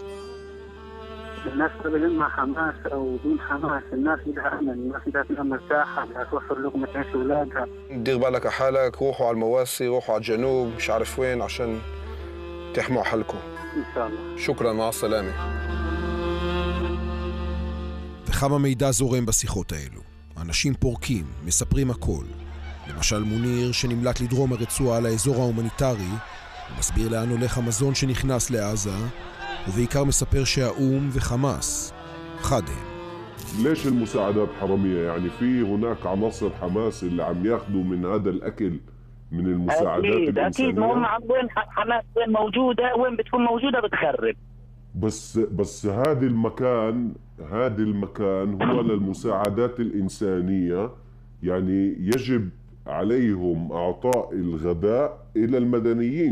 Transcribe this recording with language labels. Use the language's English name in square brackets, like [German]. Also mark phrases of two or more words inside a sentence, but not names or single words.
[Arabic] الناس بدون مع حماس أو بدون حماس، الناس بدها أمن، الناس بدها تنام مرتاحة، بدها توفر لقمة عيش أولادها. دير بالك على حالك، روحوا على المواسي، روحوا على الجنوب، مش عارف وين، عشان تحموا حالكم. إن شاء الله. شكرا، مع السلامة. [Hebrew] וכמה מידע זורם בשיחות האלו. אנשים פורקים, מספרים הכל. למשל מוניר שנמלט לדרום הרצועה לאזור ההומניטרי, ומסביר לאן הולך המזון שנכנס לעזה, ובעיקר מספר שהאום וחמאס חד הם. [Arabic] ليش المساعدات حرامية؟ يعني في هناك عناصر حماس اللي عم ياخذوا من هذا الأكل من المساعدات الإنسانية. أكيد ما هم وين حماس وين موجودة، وين بتكون موجودة بتخرب. بس هذا المكان هو للمساعدات الإنسانية، يعني يجب عليهم أعطاء الغذاء إلى المدنيين.